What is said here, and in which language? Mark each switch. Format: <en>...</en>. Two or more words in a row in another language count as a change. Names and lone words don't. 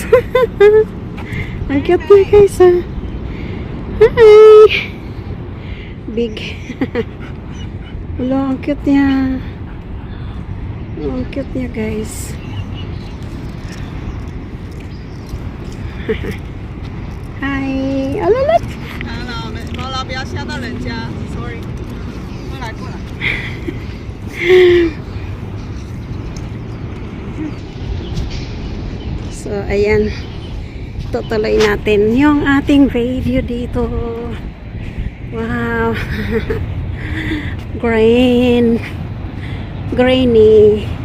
<tl>Ang cute niya guys, ha. Hi! Big. Wala, ang cute niya. Ang cute niya guys. Hi! Alalat!</tl> <zh>毛不要吓到人家 ，sorry。过来过来。</zh> <tl>So, ayan. Tutuloy natin yung ating video dito.</tl> <en>Wow. Grainy.</en>